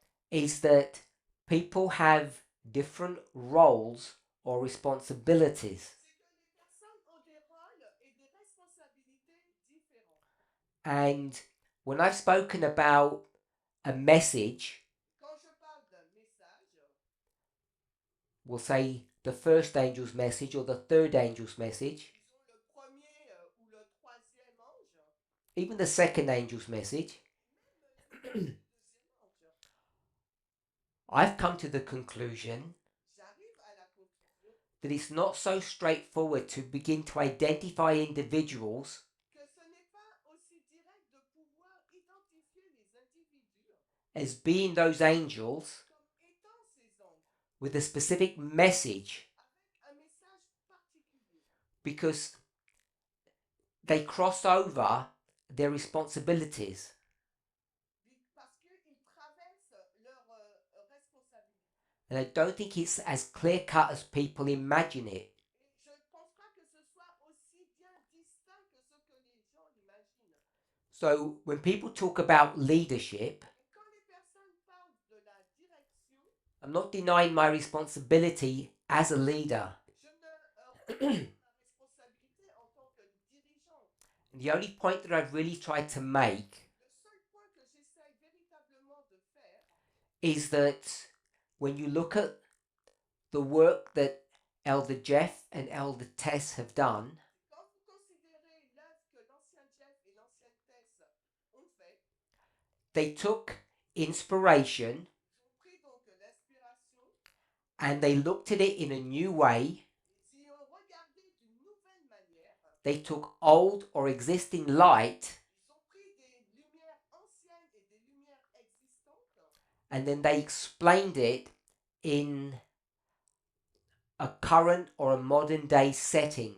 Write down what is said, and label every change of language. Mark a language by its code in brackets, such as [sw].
[en] is that people have different roles or responsibilities. [fr] C'est que les personnes ont des rôles et des responsabilités différents. [en] And when I've spoken about a message, [fr] Quand je parle d'un message, [en] we'll say the first angel's message or the third angel's message, [fr] disons le premier ou le troisième ange, [en] even the second angel's message, [fr] même le deuxième ange, [en] I've come to the conclusion [fr] j'arrive à la conclusion [en] that it's not so straightforward to begin to identify individuals [fr] que ce n'est pas aussi direct de pouvoir identifier les individus [en] as being those angels [fr] comme étant ces anges, [en] with a specific message, [fr] avec un message particulier, [en] because they cross over their responsibilities. [fr] parce qu'ils traversent leurs responsabilités. [en] And I don't think it's as clear cut as people imagine it. [fr] Et je ne pense pas que ce soit aussi bien distinct que ce que les gens l'imaginent. [en] So when people talk about leadership, [fr] Et quand les personnes parlent de la direction, [en] I'm not denying my responsibility as a leader. [fr] je ne renie ma responsabilité en tant que dirigeant. [en] And the only point that I've really tried to make [fr] Le seul point que j'essaye véritablement de faire, [en] is that when you look at the work that Elder Jeff and Elder Tess have done, [fr] quand vous considérez l'œuvre que l'ancien Jeff et l'ancienne Tess ont fait, [en] they took inspiration [fr] ils ont pris donc l'inspiration, [en] and they looked at it in a new way. [fr] ils y ont regardé d'une nouvelle manière, [en] They took old or existing light [fr] ils ont pris des lumières anciennes et des lumières existantes, [en] and then they explained it in a current or a modern day setting.